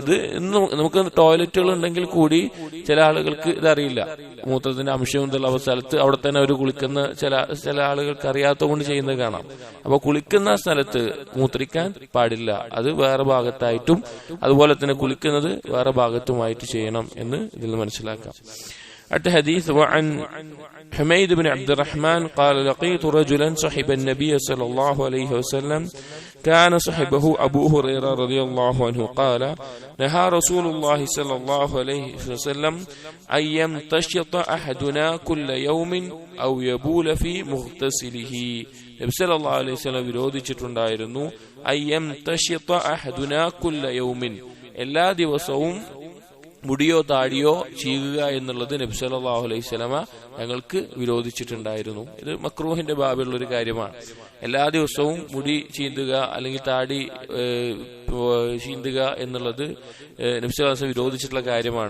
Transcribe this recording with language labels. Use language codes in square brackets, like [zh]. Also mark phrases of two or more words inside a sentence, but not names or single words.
[ml] ഇത് ഇന്ന് നമുക്ക് ടോയ്ലറ്റുകൾ ഉണ്ടെങ്കിൽ കൂടി ചില ആളുകൾക്ക് ഇതറിയില്ല, മൂത്രത്തിന്റെ അംശം എന്നുള്ള സ്ഥലത്ത് അവിടെ തന്നെ അവർ കുളിക്കുന്ന ചില ആളുകൾക്ക് അറിയാത്തത് കൊണ്ട് ചെയ്യുന്നത് കാണാം. അപ്പൊ കുളിക്കുന്ന സ്ഥലത്ത് മൂത്രിക്കാൻ പാടില്ല, അത് വേറെ ഭാഗത്തായിട്ടും അതുപോലെ തന്നെ കുളിക്കുന്നത് വേറെ ഭാഗത്തുമായിട്ട് ചെയ്യണം എന്ന് ഇതിൽ മനസ്സിലാക്കാം. [ar] الحديث وعن حميد بن عبد الرحمن قال لقيت رجلا صحب النبي صلى الله عليه وسلم كان صحبه أبو هريرة رضي الله عنه قال نهى رسول الله صلى الله عليه وسلم أن يمتشط أحدنا كل يوم أو يبول في مغتسله. [ml] നബി [ar] صلى الله عليه وسلم [ml] വിരോധിച്ചിട്ടുണ്ടായിരുന്നു [ar] أن يمتشط أحدنا كل يوم, [ml] എല്ലാ ദിവസവും മുടിയോ താടിയോ ചീകുക എന്നുള്ളത് നബി [ar] صلى الله عليه وسلم [ml] ഞങ്ങൾക്ക് വിരോധിച്ചിട്ടുണ്ടായിരുന്നു. ഇത് മക്രൂഹിന്റെ ബാബിലുള്ള ഒരു കാര്യമാണ്. എല്ലാ ദിവസവും മുടി ചീന്തുക അല്ലെങ്കിൽ താടി ചീന്തുക എന്നുള്ളത് നബി [ar] صلى الله عليه وسلم [ml] വിരോധിച്ചിട്ടുള്ള കാര്യമാണ്.